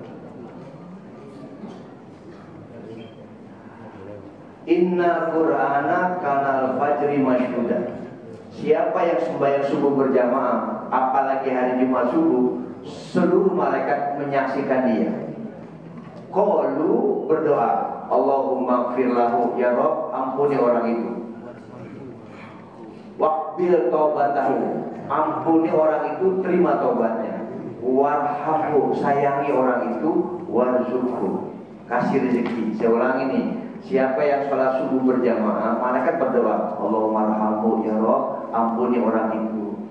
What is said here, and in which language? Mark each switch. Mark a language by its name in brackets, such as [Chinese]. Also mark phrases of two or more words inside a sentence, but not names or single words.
[Arabic] Inna Qur'ana kanal fajri masyhuda. [Indonesian] Siapa yang sembahyang subuh berjamaah, apalagi hari Jumat subuh, seluruh malaikat menyaksikan dia. Qalu berdoa, [Arabic] Allahumma gfir lahu, ya Rabb, [Indonesian] ampuni orang itu. [Arabic] Waqbil taubatahu, [Indonesian] ampuni orang itu, terima taubatnya. Warhamhu, sayangi orang itu. Warzuqhu, kasih rezeki. Saya ulangi nih, siapa yang sholat subuh berjamaah, malaikat berdoa, [Arabic] Allahumma arhamhu, ya Rabb, [Indonesian] ampuni orang itu.